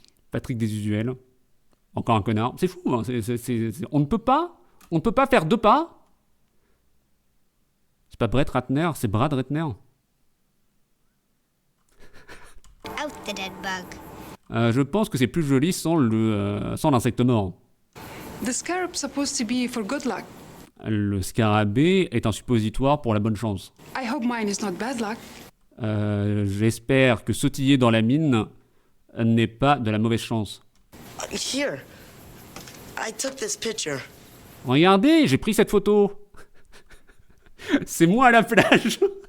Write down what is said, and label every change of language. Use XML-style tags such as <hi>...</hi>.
<fr>Patrick désusuel. Encore un connard. C'est fou, hein. On ne peut pas faire 2 pas. C'est pas Brett Ratner, c'est Brad Ratner.</fr> <en>Out the dead bug.</en> <fr>Je pense que c'est plus joli sans l'insecte mort.</fr> <en>The scarab's supposed to be for good luck.</en> <fr>Le scarabée est un suppositoire pour la bonne chance.</fr> <en>I hope mine is not bad luck.</en> <fr>J'espère que sautiller dans la mine n'est pas de la mauvaise chance.</fr> <en>Here. I took this picture.</en> <fr>Regardez, j'ai pris cette photo. C'est moi à la plage.</fr>